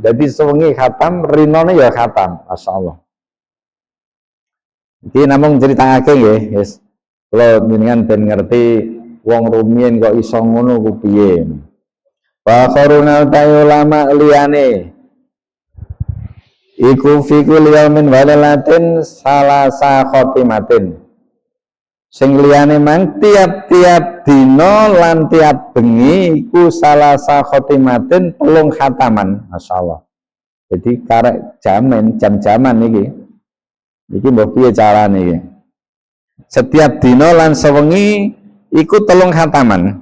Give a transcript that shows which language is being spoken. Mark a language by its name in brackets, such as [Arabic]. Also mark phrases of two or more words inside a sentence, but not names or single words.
[Javanese] Jadi sewengi khatam rinone ya khatam. [Arabic] Masyaallah. [Javanese] Iki namung critakake nggih yes. Kula jenengan ben ngerti wong rumiyin kok iso ngono ku piye. [Arabic] Wa kharuna [Javanese] ulama liyane iku [Arabic] fi kulli yaumin wa lailatin salasa khotimatin. [Javanese] Sing liyane mang tiap-tiap dina lan tiap bengi iku [Arabic] salasa khotimatin [Javanese] 3 khataman. [Arabic] Masyaallah. [Javanese] Jadi karek jam-jaman iki. Iki mbok piye carane iki? Setiap dina lan sewengi iku 3 khataman.